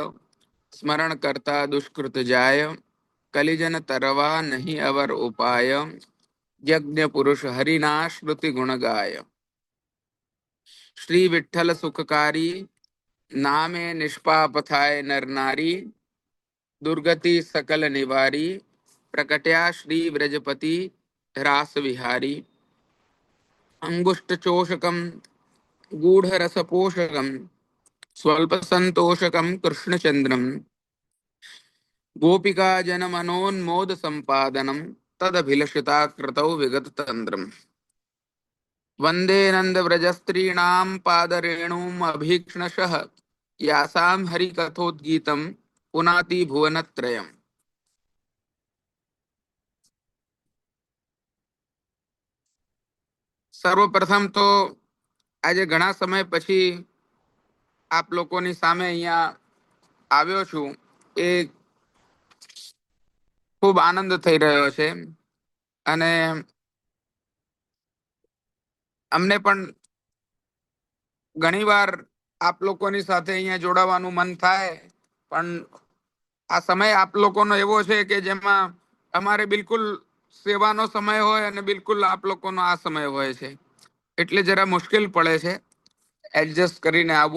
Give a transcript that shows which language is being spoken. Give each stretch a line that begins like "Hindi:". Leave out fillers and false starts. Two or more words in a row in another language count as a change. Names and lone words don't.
Gujarati: સ્મરણ કરતા દુષ્કૃત જાય કલિજન તરવા નહીં અવર ઉપાય યજ્ઞ પુરુષ હરિના શ્રુતિ ગુણ ગાય શ્રી વિઠ્ઠલ સુખકારી નામે નિષ્પાપ થાય નર નારી દુર્ગતિ સકલ નિવારી પ્રકટ્યા શ્રી વ્રજપતિ રાસ વિહારી
Sanskrit: अंगुष्ठ चोषकम गूढ़ रसपोषकम स्वल्प संतोषकम कृष्णचंद्रम गोपिका जन मनोन्मोद संपादनम तदभिलषिता कृतौ विगत तंद्रम वंदे नंद व्रजस्त्रीणां पादरेणुम अभीक्ष्णशः यासां हरिकथोद्गीतम पुनाति भुवनत्रयम्
Gujarati: સર્વપ્રથમ તો આજે ઘણા સમય પછી આપ લોકોની સામે અહીંયા આવ્યો છું. એ ખૂબ આનંદ થઈ રહ્યો છે અને અમને પણ ઘણીવાર આપ લોકોની સાથે અહીંયા જોડાવાનું મન થાય, પણ આ સમય આપ લોકોનો એવો છે કે જેમાં અમારે બિલકુલ સેવાનો સમય હોય અને બિલકુલ આપ લોકોનો આ સમય હોય છે, એટલે જરા મુશ્કેલ પડે છે એડજસ્ટ કરીને આવવું.